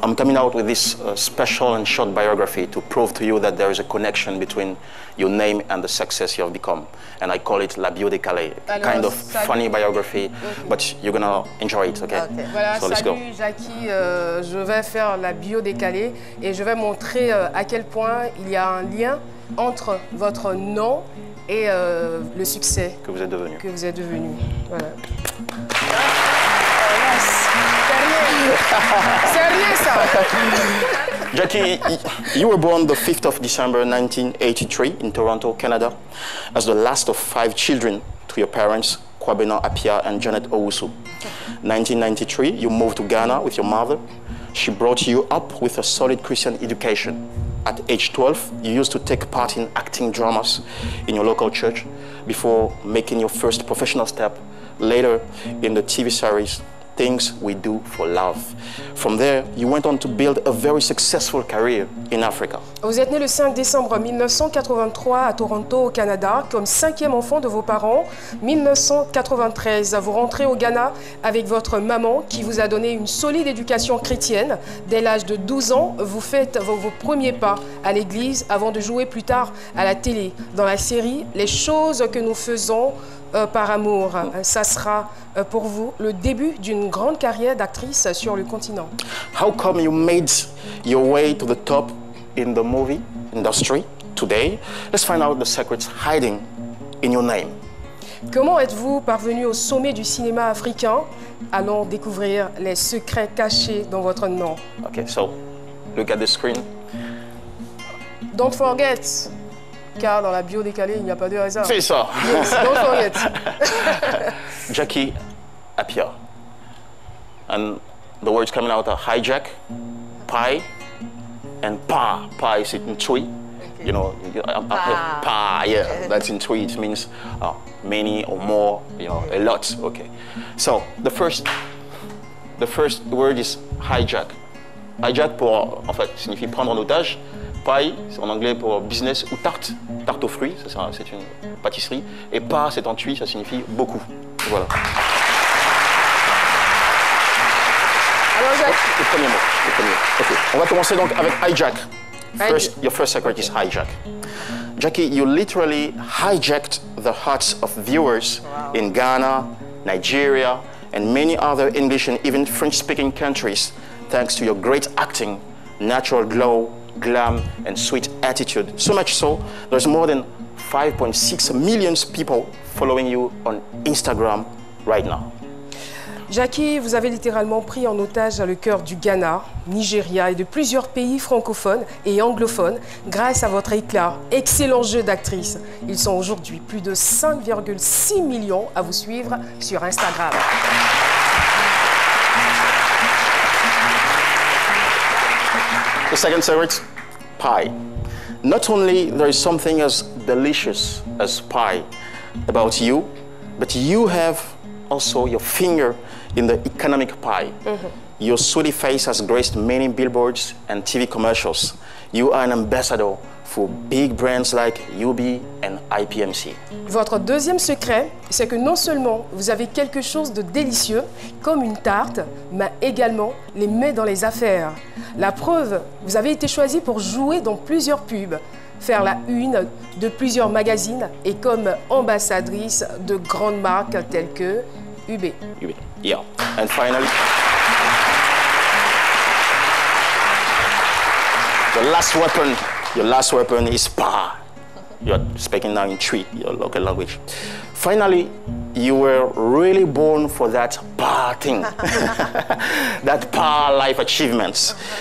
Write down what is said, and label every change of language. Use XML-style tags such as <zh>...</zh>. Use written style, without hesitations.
<en>I'm coming out with this special and short biography to prove to you that there is a connection between your name and the success you have become. And I call it La Bio Décalée, kind of funny biography, but you're gonna enjoy it, okay?</en> <fr>Voilà,</fr> <en>so let's go.</en> <fr>salut Jackie, je vais faire la bio décalée et je vais montrer à quel point il y a un lien entre votre nom et le succès Que vous êtes devenu. Voilà. C'est rien ça.</fr> <en>Jackie, you were born the 5th of December 1983 in Toronto, Canada, as the last of 5 children to your parents, Kwabena Appiah and Janet Owusu. 1993, you moved to Ghana with your mother. She brought you up with a solid Christian education. At age 12, you used to take part in acting dramas in your local church before making your first professional step later in the TV series Things We Do for Love. From there, you went on to build a very successful career in Africa.</en> <fr>Vous êtes né le 5 décembre 1983 à Toronto, au Canada, comme 5e enfant de vos parents. 1993, vous rentrez au Ghana avec votre maman qui vous a donné une solide éducation chrétienne. Dès l'âge de 12 ans, vous faites vos premiers pas à l'église avant de jouer plus tard à la télé. Dans la série Les choses que nous faisons par amour, ça sera pour vous le début d'une grande carrière d'actrice sur le continent.</fr> <en>How come you made your way to the top in the movie industry today? Let's find out the secrets hiding in your name.</en> <fr>Comment êtes-vous parvenu au sommet du cinéma africain? Allons découvrir les secrets cachés dans votre nom.</fr> <en>Okay, so look at the screen. Don't forget.</en> <fr>Car dans la bio décalée, il n'y a pas de hasard. C'est ça.</fr> <en>Yes, don't forget. Jackie Appiah. And the words coming out are hijack, pie, and pa. Pa is in Twi. You know, pa, yeah, that's in Twi. It means many or more, you know, a lot. Okay. So the first word is hijack.</en> <fr>Hijack pour, en fait, signifie prendre en otage. Pie, c'est en anglais pour business ou tarte. Tarte aux fruits, c'est une pâtisserie. Et pa, c'est en Twi, ça signifie beaucoup. Voilà. Alors, Le premier mot. Okay. On va commencer donc avec hijack.</fr> <en>Your first secret is hijack. Jackie, you literally hijacked the hearts of viewers in Ghana, Nigeria, and many other English and even French-speaking countries thanks to your great acting, natural glow, glam, and sweet attitude. So much so, there's more than 5.6 million people following you on Instagram right now.</en> <fr>Jackie, vous avez littéralement pris en otage le cœur du Ghana, Nigeria et de plusieurs pays francophones et anglophones grâce à votre éclat, excellent jeu d'actrice. Ils sont aujourd'hui plus de 5,6 millions à vous suivre sur Instagram.</fr> <en>The second secret, pie. Not only there is something as delicious as pie about you, but you have also your finger in the economic pie. Your sweetie face has graced many billboards and TV commercials. You are an ambassador for big brands like UB and IPMC.</en> <fr>Votre deuxième secret, c'est que non seulement vous avez quelque chose de délicieux, comme une tarte, mais également les mains dans les affaires. La preuve, vous avez été choisi pour jouer dans plusieurs pubs, faire la une de plusieurs magazines et comme ambassadrice de grandes marques telles que UB.</fr> <en>UB, yeah. And finally, your last weapon is pa. You're speaking now in Twi, your local language. Finally, you were really born for that pa thing, that pa life achievements.</en>